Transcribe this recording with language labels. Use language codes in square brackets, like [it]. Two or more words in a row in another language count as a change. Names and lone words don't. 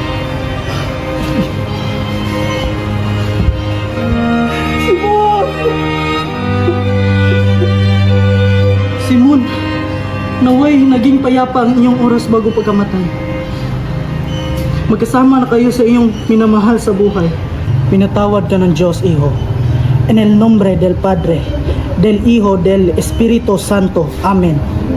[tl] Simon, naway naging payapa ang inyong oras bago pagkamatay. Magkasama na kayo sa iyong minamahal sa buhay. Pinatawad ka ng Diyos, Iho. [es] En el nombre del Padre, del Hijo, del Espíritu Santo. Amen.